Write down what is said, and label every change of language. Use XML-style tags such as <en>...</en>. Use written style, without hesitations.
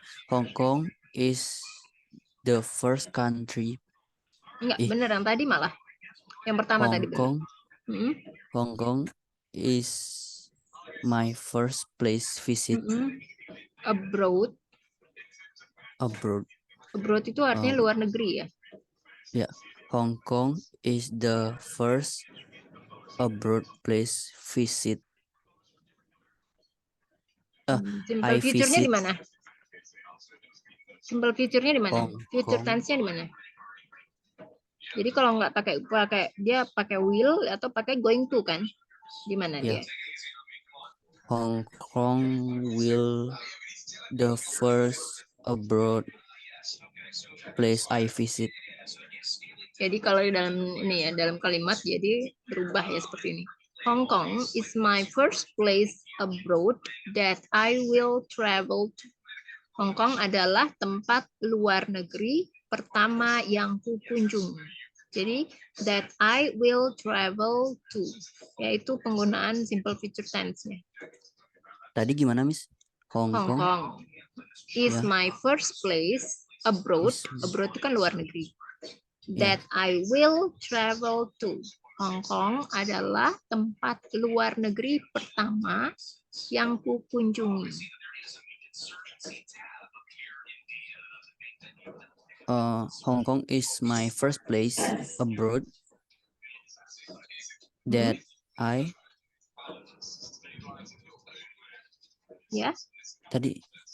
<en>Hong Kong is the first country.</en> <id>Enggak, beneran tadi malah. Yang pertama tadi bener.</id> <en>Hong Kong is my first place visit. Abroad.</en> <id>Abroad itu artinya luar negeri ya?</id> <en>Ya, Hong Kong is the first abroad place visit.</en> <id>Simple future-nya di mana? Simple future-nya di mana? Future tense-nya di mana? Jadi kalau nggak pakai dia pakai will atau pakai going to kan? Di mana dia?</id> <en>Hong Kong will the first abroad place I visit.</en> <id>Jadi kalau di dalam ini ya, dalam kalimat jadi berubah ya seperti ini.</id> <en>Hong Kong is my first place abroad that I will travel to.</en> <id>Hong Kong adalah tempat luar negeri pertama yang kukunjungi. Jadi</id> <en>that I will travel to,</en> <id>yaitu penggunaan</id> <en>simple future tense-nya.</en> <id>Tadi gimana, Miss? Hong</id> <en>Kong is my first place abroad. Abroad</en> <id>itu kan luar negeri.</id> <en>That I will travel to.</en> <id>Hong Kong adalah tempat luar negeri pertama yang kukunjungi.</id> <en>Hong Kong is my first place abroad that I</en> <id>tadi</id>